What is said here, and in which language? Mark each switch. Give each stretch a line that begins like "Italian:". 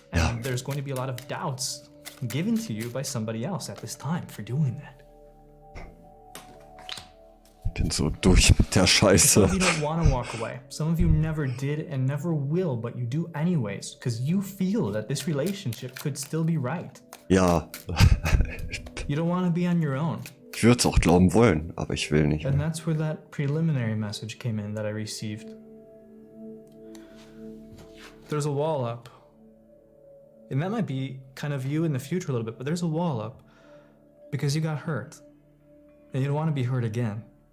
English: And there's going to be a lot of doubts given to you by somebody else at this time for doing that.
German: Bin so durch mit der
English: Some
German: Scheiße.
English: of you don't want to walk away. Some of you never did and never will, but you do anyways, because you feel that this relationship could still be right.
German: Ja,
English: You don't want to be on your own.
German: ich würde es auch glauben wollen, aber ich will nicht.
English: And that's where that preliminary message came in that I received. There's a wall up. And that might be kind of you in the future a little bit, but there's a wall up because you got hurt. And you don't want to be hurt again.